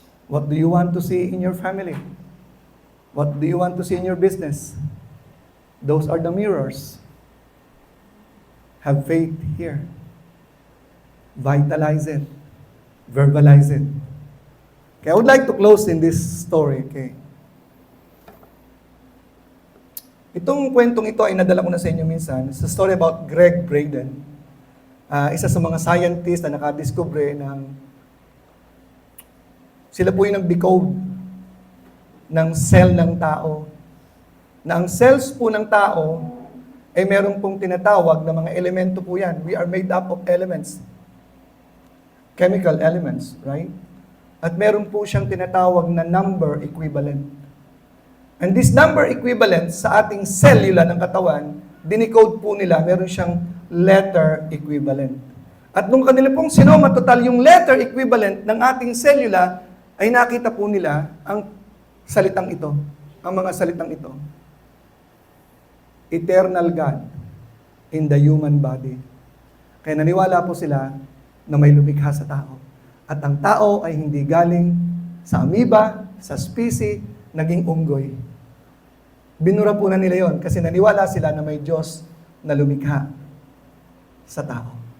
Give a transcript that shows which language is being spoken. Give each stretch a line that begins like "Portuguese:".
English: What do you want to see in your family? What do you want to see in your business? Those are the mirrors. Have faith here. Vitalize it. Verbalize it. Okay, I would like to close in this story. Okay.
Filipino: Itong kwentong ito ay nadala ko na sa inyo minsan.
English: It's a story about Greg Braden.
Filipino: Isa sa mga scientist na nakadiscover ng sila po yung nag-decode ng cell ng tao. Na ang cells po ng tao ay meron pong tinatawag na mga elemento po yan.
English: We are made up of elements. Chemical elements, right?
Filipino: At meron po siyang tinatawag na number equivalent.
English: And this number equivalent
Filipino: sa ating cellula ng katawan dinicode po nila, meron siyang letter equivalent. At nung kanila pong sinoma total yung letter equivalent ng ating selula, ay nakita po nila ang salitang ito, ang mga salitang ito.
English: Eternal God in the human body.
Filipino: Kaya naniwala po sila na may lumikha sa tao. At ang tao ay hindi galing sa amoeba, sa species, naging unggoy. Binura po na nila yon kasi naniwala sila na may Diyos na lumikha sa tao.